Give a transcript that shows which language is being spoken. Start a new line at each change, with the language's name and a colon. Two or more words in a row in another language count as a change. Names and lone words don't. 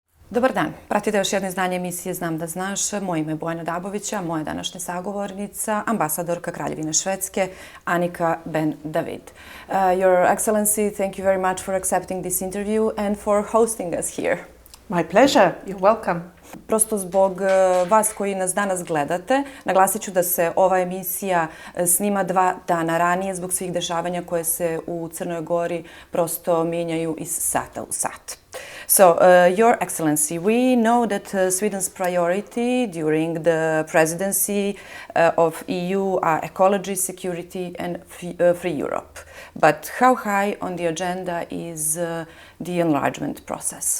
Serbian: Dobar dan, pratite još jedno izdanje emisije Znam, da znaš. Moje ime je Bojana Dabovića, moja današnja sagovornica, ambasadorka Kraljevine Švedske, Annika Ben David.
English: Your Excellency, thank you very much for accepting this interview and for hosting us here. My pleasure, you're welcome.
Serbian: Prosto zbog vas koji nas danas gledate, naglasit ću da se ova emisija snima 2 dana ranije zbog svih dešavanja koje se u Crnoj Gori prosto mijenjaju iz sata u sat.
English: So, Your Excellency, we know that Sweden's priority during the presidency of EU are ecology, security and free Europe. But how high on the agenda is the enlargement process?